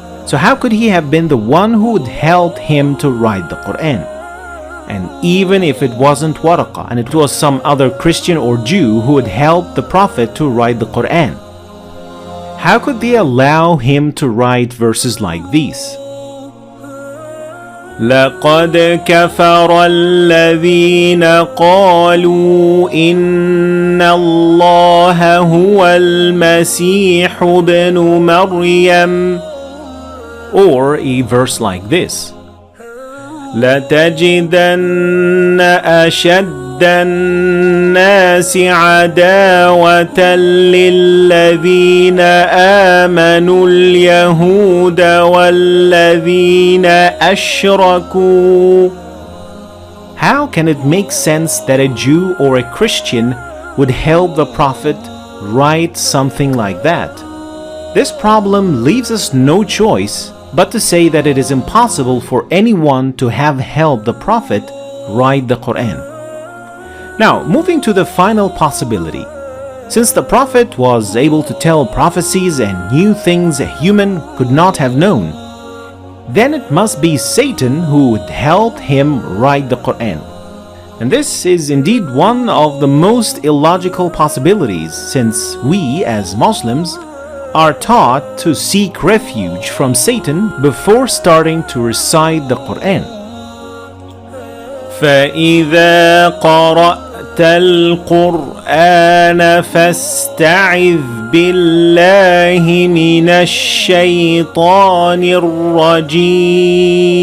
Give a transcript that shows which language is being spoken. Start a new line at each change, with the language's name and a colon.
English: So how could he have been the one who would help him to write the Qur'an? And even if it wasn't Waraqa and it was some other Christian or Jew who would help the Prophet to write the Qur'an, how could they allow him to write verses like these?
Arabic: لقد كفر الذين قالوا إن الله هو المسيح ابن مريم.
English: Or a verse like this:
Arabic: لتجدن أشد الناس عداوة للذين آمنوا اليهود والذين أشركوا.
English: How can it make sense that a Jew or a Christian would help the Prophet write something like that? This problem leaves us no choice but to say that it is impossible for anyone to have helped the Prophet write the Qur'an. Now, moving to the final possibility. Since the Prophet was able to tell prophecies and knew things a human could not have known, then it must be Satan who would help him write the Qur'an. And this is indeed one of the most illogical possibilities, since we as Muslims are taught to seek refuge from Satan before starting to recite the Qur'an.
Arabic: فإذا قرأت القرآن فاستعذ بالله من الشيطان الرجيم.